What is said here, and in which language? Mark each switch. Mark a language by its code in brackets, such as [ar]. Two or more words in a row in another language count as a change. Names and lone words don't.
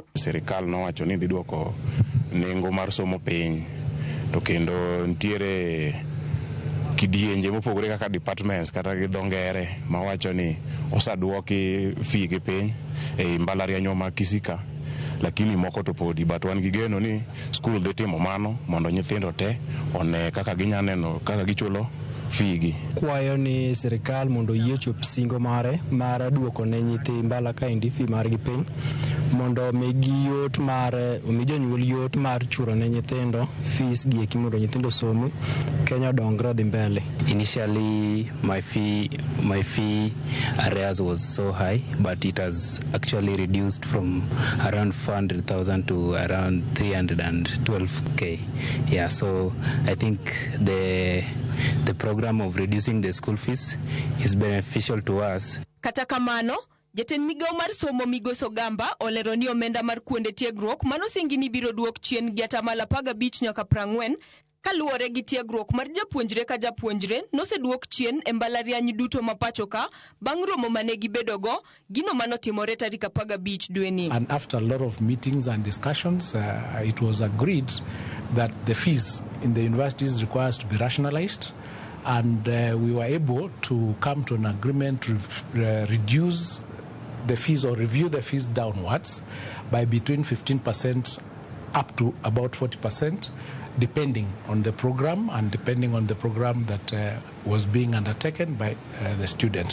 [luo] Sirikal nowacho ni dhi duoko nengo mar somo piny, to kendo ntiere kidienje mopogore kaka departments kata gi dho ngere mawacho ni osaduoki fee gi piny e mbalariany ma Kisii ka, lakini moko to podi, but wan gi geno ni skul dhi timo mano mondo nyithindo te one kaka ginya neno kaka gichulo fee gi. Kwayo ni sirikal mondo yie chop singo mare mar duoko ne nyithi mbala kaendi fee margi piny mondo omigi yot mar jonyuol yot mar chulo ne nyithindo fees gi eki mondo nyithindo somi Kenya dongre dhi mbele. [en] Initially my fee arrears was so high, but it has actually reduced from around 400,000 to around 312k. Yeah, so I think the program of reducing the school fees is beneficial to us. [luo] Kata kamano, jatend migawo mar somo Migos Ogamba olero ni omenda mar kuonde tiegruok manosingi ni biro duok chien gi 15% nyaka 40 kaluwore gi tiegruok mar japuonjre ka japuonjre noseduok chien e mbalariany duto ma pacho ka bang' romo mane gibedogo gino manotimore tarik 15 dweni. [en] And after a lot of meetings and discussions, it was agreed that the fees in the universities requires to be rationalized, and we were able to come to an agreement to reduce the fees or review the fees downwards by between 15% up to about 40%, depending on the program and depending on the program that was being undertaken by the students.